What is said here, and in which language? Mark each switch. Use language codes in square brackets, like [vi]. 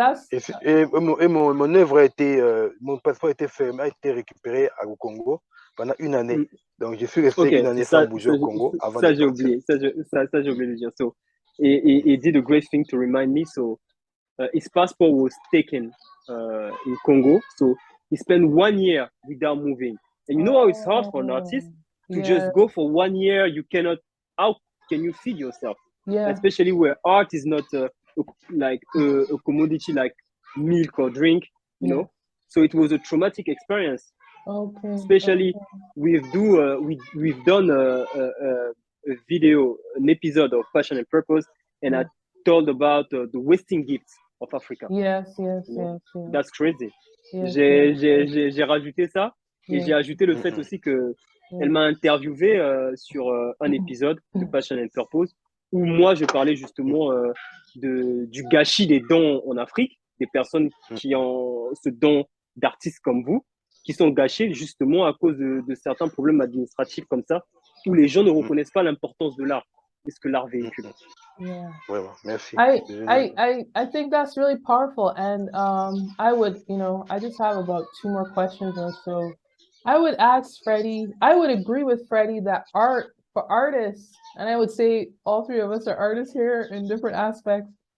[fr] Et mon œuvre a été, mon passeport a été fermé, a été récupéré au Congo pendant une année. Donc, je suis resté une année sans bouger au Congo avant de j'ai partir. oublié. Ça, j'ai oublié de dire. [en] So, he did a great thing to remind me. So, his passport was taken in Congo. So, he spent 1 year without moving. And you know how it's hard for an artist to just go for 1 year. You cannot, how can you feed yourself? Yeah. Especially where art is not like a commodity like milk or drink, you know? So it was a traumatic experience. Okay. Especially we've done a video, an episode of Passion and Purpose, and I told about the wasting gifts of Africa. Yes. That's crazy. Yes, [fr] J'ai rajouté ça et j'ai ajouté le fait aussi que elle m'a interviewé sur un épisode de Passion and Purpose où moi je parlais justement du gâchis des dons en Afrique, des personnes qui ont ce don d'artistes comme vous, qui sont gâchés justement à cause de certains problèmes administratifs comme ça, où les gens ne reconnaissent pas l'importance de l'art et ce que l'art véhicule. [en] Yeah. [fr] Vraiment, merci. [en] I think that's really powerful, and I would, I just have about 2 more questions or so. I would ask Freddy. I would agree with Freddy that art for artists, and I would say all 3 of us are artists here in different aspects.